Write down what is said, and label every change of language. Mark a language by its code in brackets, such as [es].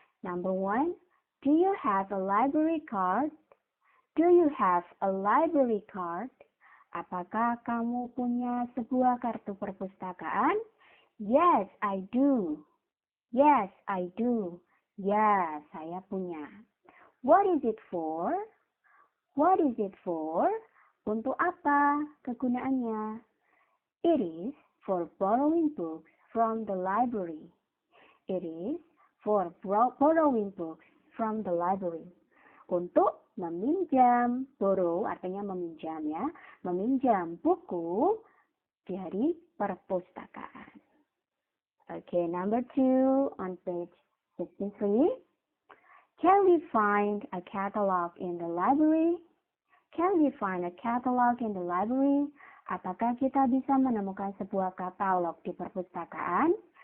[en] Number 1, do you have a library card? Do you have a library card? [id] Apakah kamu punya sebuah kartu perpustakaan? [en] Yes, I do. Yes, I do. [id] Ya, saya punya. [en] What is it for? What is it for? [id] Untuk apa kegunaannya? [en] It is for borrowing books from the library. It is for borrowing books from the library. [id] Untuk meminjam, borrow artinya meminjam ya, meminjam buku dari perpustakaan. [en] Okay, number 2 on page 63. Can we find a catalog in the library? Can we find a catalog in the library? [id] Apakah kita bisa menemukan sebuah katalog di perpustakaan?